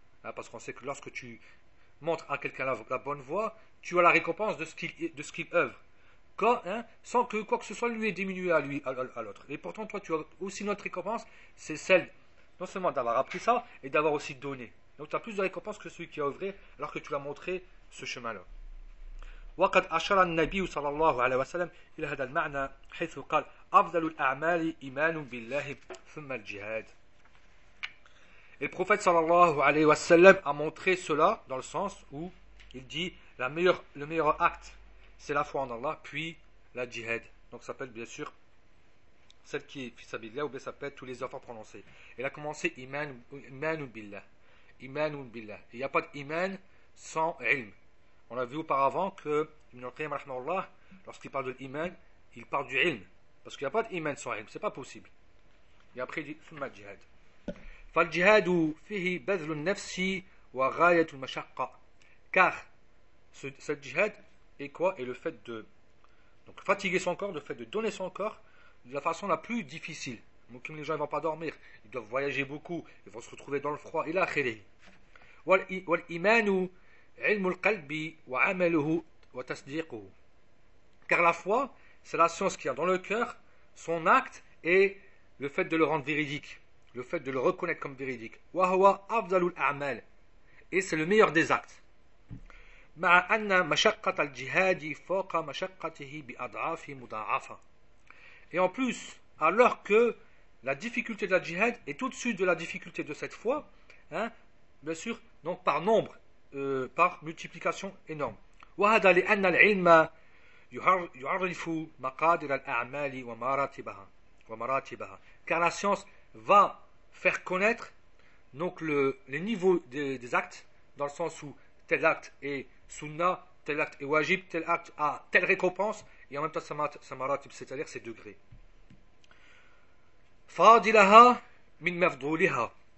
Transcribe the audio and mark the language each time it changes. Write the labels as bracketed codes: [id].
[fr] Hein, parce qu'on sait que lorsque tu montres à quelqu'un la bonne voie, tu as la récompense de ce qu'il œuvre. Quand, hein, sans que quoi que ce soit lui ait diminué à lui, à l'autre. Et pourtant, toi, tu as aussi notre récompense, c'est celle non seulement d'avoir appris ça, et d'avoir aussi donné. Donc tu as plus de récompense que celui qui a œuvré, alors que tu l'as montré ce chemin-là. [ar] وقد أشار النبي صلى الله عليه وسلم إلى هذا المعنى حيث قال أفضل الأعمال إيمان بالله ثم الجهاد. [fr] Et le prophète [ar] صلى الله عليه وسلم [fr] a montré cela dans le sens où il dit le meilleur acte c'est la foi en Allah puis la jihad. Donc ça s'appelle bien sûr celle qui est fisabilillah ou bien ça s'appelle tous les efforts prononcés. Il a commencé iman billah. Il n'y a pas d'iman sans ilm. On a vu auparavant que Ibn al-Qayyim rahmahullah, lorsqu'il parle de l'iman, il parle du ilm. Parce qu'il n'y a pas d'iman sans ilm, ce n'est pas possible. Et après, il dit [ar] ثم الجهاد. فالجهاد فيه بذل النفس وغاية المشقة. [fr] Car ce jihad est quoi ? Est le fait de donc, fatiguer son corps, le fait de donner son corps de la façon la plus difficile. Donc, les gens ne vont pas dormir, ils doivent voyager beaucoup, ils vont se retrouver dans le froid. Et là, khiri. [ar] والإيمان علم القلب وعمله وتصديقه. [fr] Car la foi, c'est la science qu'il y a dans le cœur, son acte et le fait de le rendre véridique, le fait de le reconnaître comme véridique. [ar] وهو أفضل الأعمال. [fr] Et c'est le meilleur des actes. [ar] مع أن مشقة الجهاد فوق مشقته بأضعاف مضاعفة. [fr] Et en plus, alors que la difficulté de la jihad est au-dessus de la difficulté de cette foi, hein, bien sûr, donc par nombre. Par multiplication énorme. [ar] وهذا لأن العلم يعرف مقادير الأعمال ومراتبها. [fr] Car la science va faire connaître donc les niveaux des actes, dans le sens où tel acte est sunna, tel acte est wajib, tel acte a telle récompense et en même temps sa maratib, c'est-à-dire ses degrés. [ar] فاضلها من مفضولها.